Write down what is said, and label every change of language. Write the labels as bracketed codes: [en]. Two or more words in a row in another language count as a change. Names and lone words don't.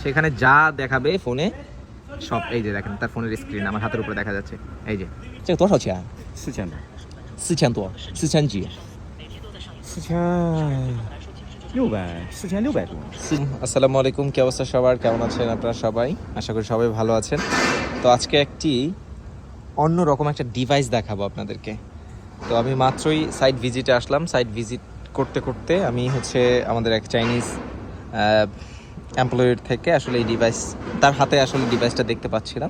[bn] সেখানে যা দেখাবে ফোনে সব এই যে দেখেন তার [en] phone-er screen [bn] আমার হাতের উপরে দেখা যাচ্ছে। এই যে [zh] 这个多少钱？4000多，4000几 4600多。 [ar] السلام عليكم, [bn] কি অবস্থা সবার, কেমন আছেন আপনারা সবাই? আশা করি সবাই ভালো আছেন। তো আজকে একটি অন্যরকম একটা ডিভাইস দেখাবো আপনাদেরকে। তো আমি মাত্রই [en] site visit-e [bn] আসলাম। [en] site visit [bn] করতে করতে আমি আমাদের এক [en] Chinese employee-r [bn] থেকে আসলে এই ডিভাইস, তার হাতে আসলে ডিভাইসটা দেখতে পাচ্ছিলাম।